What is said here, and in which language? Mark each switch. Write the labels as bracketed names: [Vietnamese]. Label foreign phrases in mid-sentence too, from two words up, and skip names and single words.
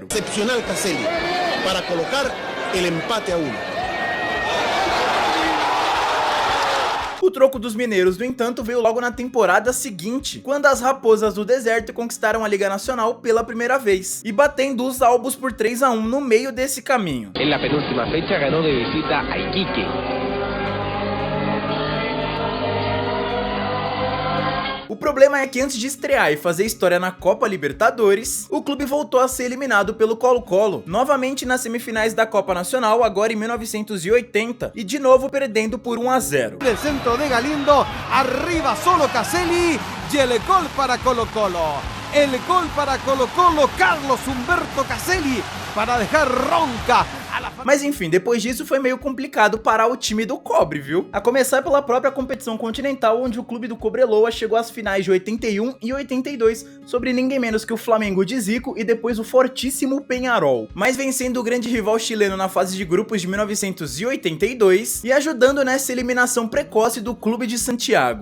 [Portuguese] Excepcional Caselli para colocar o empate a 1. O troco dos mineiros, no entanto, veio logo na temporada seguinte, quando as Raposas do Deserto conquistaram a Liga Nacional pela primeira vez, e batendo os Albos por 3-1 no meio desse caminho. [Spanish] En la penúltima fecha ganó de visita a Iquique. [Portuguese] O problema é que antes de estrear e fazer história na Copa Libertadores, o clube voltou a ser eliminado pelo Colo-Colo, novamente nas semifinais da Copa Nacional, agora em 1980, e de novo perdendo por 1-0. [Spanish] Del centro de Galindo, arriba solo Caselli, y el gol para Colo-Colo. El gol para Colo-Colo, Carlos Humberto Caselli, para dejar ronca. [Portuguese] Mas enfim, depois disso foi meio complicado parar o time do Cobre, viu? A começar pela própria competição continental, onde o clube do Cobreloa chegou às finais de 81 e 82, sobre ninguém menos que o Flamengo de Zico e depois o fortíssimo Peñarol, mas vencendo o grande rival chileno na fase de grupos de 1982 e ajudando nessa eliminação precoce do clube de Santiago.